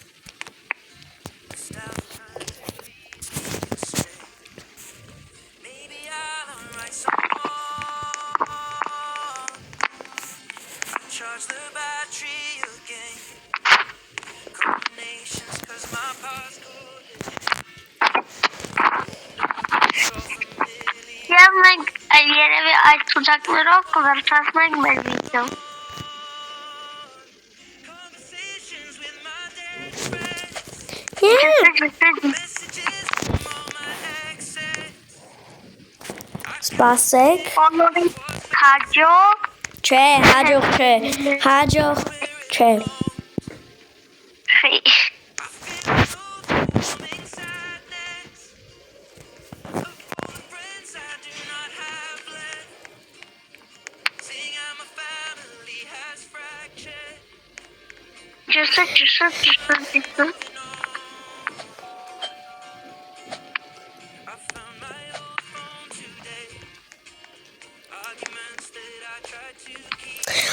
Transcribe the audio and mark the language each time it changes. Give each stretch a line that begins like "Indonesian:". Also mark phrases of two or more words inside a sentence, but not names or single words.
English: Maybe I'll write some more. Charge the battery again. Combinations, cause my passcode
Armenian: Եվ մենք երևի այդ ծուծակներով կվերջացնենք մեր վիդեոն։
English: conversations with my dead friends. Messages from all my exes.
Armenian: Սպասեք։ Բոլորի հաջող Չէ, հաջող չէ։ Հաջող չէ։ խի։
English: Overwhelming sadness of all the friends I do not have left. Seeing how my family has fractured. Ճսը։ I found my old phone today. Arguments that I tried to keep.